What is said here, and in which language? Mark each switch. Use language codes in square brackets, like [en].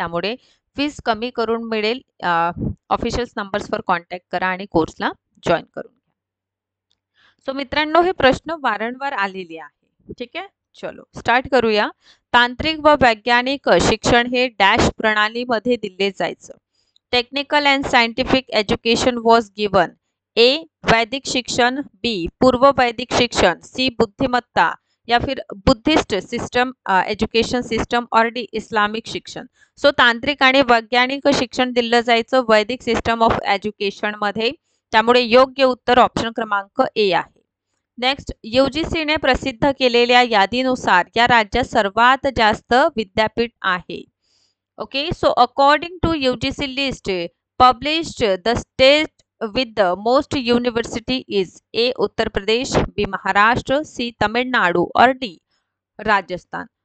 [mr] त्यामुळे फीज कमी करून मिळेल. ऑफिशियल नंबर्सवर कॉन्टॅक्ट करा आणि कोर्सला जॉईन करून घ्या. सो मित्रांनो, हे प्रश्न वारंवार आलेले आहे. ठीक आहे, चलो स्टार्ट करूया. तांत्रिक व वैज्ञानिक शिक्षण हे डॅश प्रणालीमध्ये दिले जायचं. [en] Technical and scientific education was given. [mr] ए वैदिक शिक्षण, बी पूर्व वैदिक शिक्षण, सी बुद्धिमत्ता या फिर बुद्धिस्ट सिस्टम एज्युकेशन सिस्टम और डी इस्लामिक शिक्षण. सो तांत्रिक आणि वैज्ञानिक शिक्षण दिलं जायचं वैदिक सिस्टम ऑफ एज्युकेशन मध्ये. त्यामुळे योग्य उत्तर ऑप्शन क्रमांक ए आहे. नेक्स्ट, UGCने प्रसिद्ध केलेल्या यादीनुसार या राज्यात सर्वात जास्त विद्यापीठ आहे. [en] Okay, so according to UGC list published, the state with the most university is A Uttar Pradesh, B Maharashtra, C Tamil Nadu or D Rajasthan.